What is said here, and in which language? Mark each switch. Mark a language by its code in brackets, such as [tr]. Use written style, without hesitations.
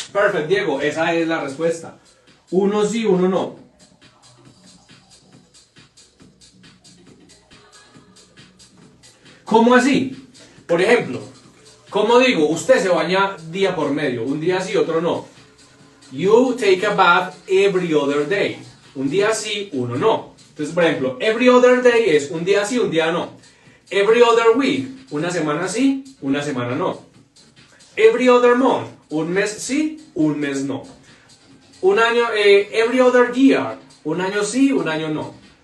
[es] Perfect, Diego, esa es la respuesta. Uno sí, uno no. ¿Cómo así? Por ejemplo, ¿cómo digo? Usted se baña día por medio, un día sí, otro no. [en] You take a bath every other day. [es] Un día sí, uno no. Entonces, por ejemplo, [en] every other day [es] es un día sí, un día no. [en] Every other week, [es] una semana sí, una semana no. [en] Every other month, [es] un mes sí, un mes no. Un año, [en] every other year, [es] un año sí, un año no.